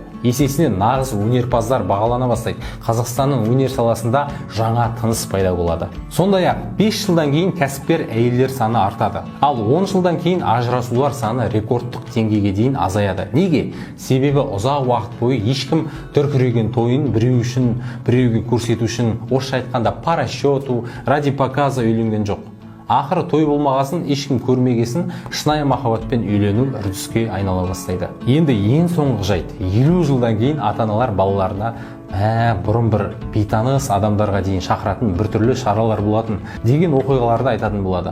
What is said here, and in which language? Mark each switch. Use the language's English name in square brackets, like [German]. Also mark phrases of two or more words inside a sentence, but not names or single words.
[Kazakh] Есесіне нағыз өнерпаздар бағалана бастайды. Қазақстанның өнер саласында жаңа тыныс пайда болады. Сондай-ақ 5 жылдан кейін кәсіпкер әйелдер саны артады. Ал 10 жылдан кейін ажырасулар саны рекордтық деңгейге дейін азаяды. Неге? Себебі ұзақ уақыт бойы ешкім дүркіреген тойын біреу үшін, біреуге көрсету үшін, орысша айтқанда [Russian] по расчету, ради показа [Kazakh] үйленген жоқ. Ақыры той болмағасын, ешкім көрмегесін, шынайы махаббатпен үйлену үрдіске айнала бастайды. Енді ең соңғы жайт, 50 жылдан кейін ата-аналар балаларына бұрын бір бейтаныс адамдарға дейін шақыратын біртүрлі шаралар болатын деген оқиғаларды айтатын болады.